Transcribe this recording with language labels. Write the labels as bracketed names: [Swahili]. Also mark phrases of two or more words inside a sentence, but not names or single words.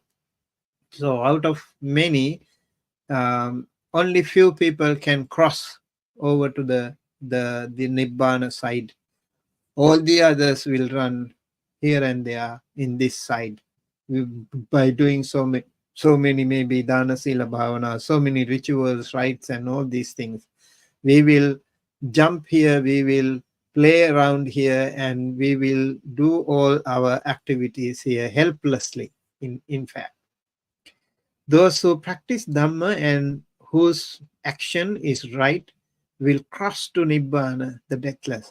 [English] So, out of many, only few people can cross over to the nibbana side. All the others will run here and there in this side. By doing so many maybe [Pali] dana sila bhavana, [English] so many rituals, rites, and all these things, we will jump here, we will play around here, and we will do all our activities here helplessly. In fact, those who practice Dhamma and whose action is right will cross to Nibbana, the deathless.